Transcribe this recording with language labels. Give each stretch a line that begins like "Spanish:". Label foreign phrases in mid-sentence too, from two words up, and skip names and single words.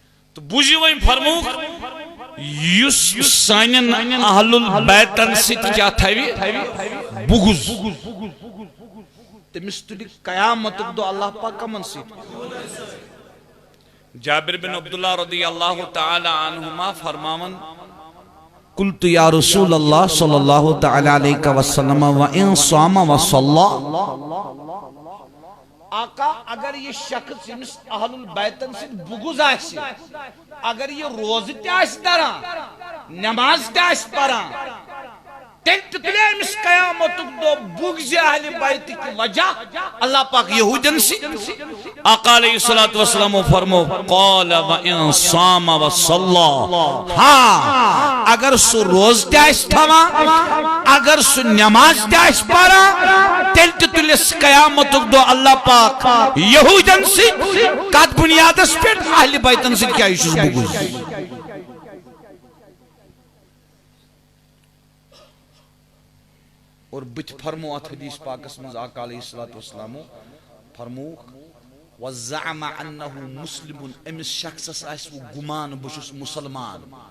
Kashmiri: تو بوجی وہی فرموک یس سانین اہل البیتن ست کیا تھوی بغض تمس تلی قیامت دو اللہ پاک کمن ست جابر بن عبداللہ
Arabic: رضی اللہ تعالی عنہما
Kashmiri: فرماون
Arabic: قلت یا رسول اللہ صلی اللہ تعالی علیہ وسلم وَإِن صَامَ وَصَلَّى
Kashmiri: آقا اگر یہ شخص یمس اہل البیتن سے بغض آسی اگر یہ روزہ تہ آسی دران نماز تہ آسی پران تیلے امس قیامت دو بغض اہل بیت کی وجہ اللہ پاک یہودین سے آقا
Arabic: علیہ السلام
Kashmiri: فرمو
Arabic: قال وَإِن صَامَ وَصَلَّى
Kashmiri: ہاں اگر سو روز تہ آسی تھوان اگر سو نماز تہ آسی پران تیلے قیامت دو اللہ پاک یہودین سے کت بنیادس پہ اہل بیتن سے کیا یشوس بغض اور بت فرمو ات حدیث پاکس مز آقا
Arabic: علیہ السلام
Kashmiri: فرمو
Arabic: وَزَعَمَ أَنَّهُ مُسْلِمٌ
Kashmiri: امس شخصس آس وہ گمان بشس مسلمان